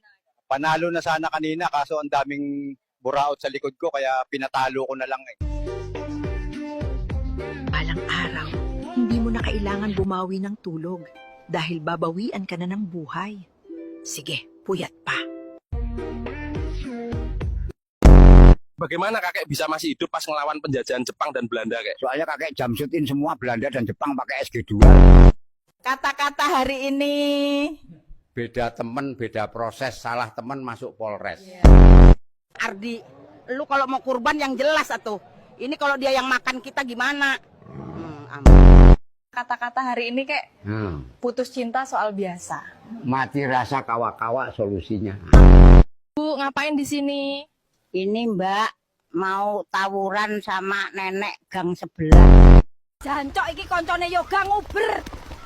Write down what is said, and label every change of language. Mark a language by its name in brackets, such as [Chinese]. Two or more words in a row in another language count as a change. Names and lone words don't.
[Filipino] Panalo na sana kanina kaso ang daming buraot sa likod ko kaya pinatalo ko na lang eh. Balang araw, hindi mo na kailangan bumawi ng tulog dahil babawian ka na ng buhay. Sige, puyat pa. [Indonesian] Bagaimana kakek bisa masih hidup pas ngelawan penjajahan Jepang dan Belanda, kek? Soalnya kakek jamsutin semua Belanda dan Jepang pakai SG2. Kata-kata hari ini. Beda temen, beda proses, salah temen masuk Polres. Ardi, lu kalau mau kurban yang jelas atuh. Ini kalau dia yang makan kita gimana? Kata-kata hari ini kayak putus cinta soal biasa. Mati rasa kawa-kawa solusinya. Bu, ngapain di sini? Ini Mbak mau tawuran sama nenek gang sebelah. [Javanese] Jancok iki koncone yo gang Uber.